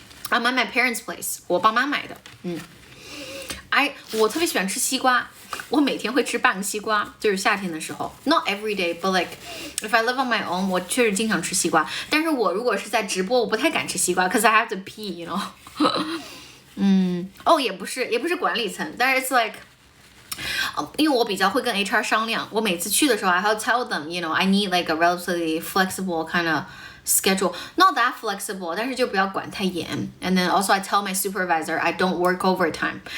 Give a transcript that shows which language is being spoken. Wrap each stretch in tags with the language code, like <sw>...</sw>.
<en>I'm at my parents' place，</en> <zh>我爸妈买的。我特别喜欢吃西瓜，我每天会吃半个西瓜，就是夏天的时候。</zh> <en>Not every day, but like if I live on my own，</en> <zh>我确实经常吃西瓜。但是我如果是在直播，我不太敢吃西瓜 ，</zh> <en>cause I have to pee, you know 。</en> <zh>也不是管理层，但是</zh> <en>it's like。</en> <zh>因为我比较会跟 HR 商量，我每次去的时候</zh> <en>I have to tell them, you know, I need like a relatively flexible kind of schedule. Not that flexible,</en> <zh>但是就不要管太严。</zh> <en>And then also I tell my supervisor I don't work overtime.</en>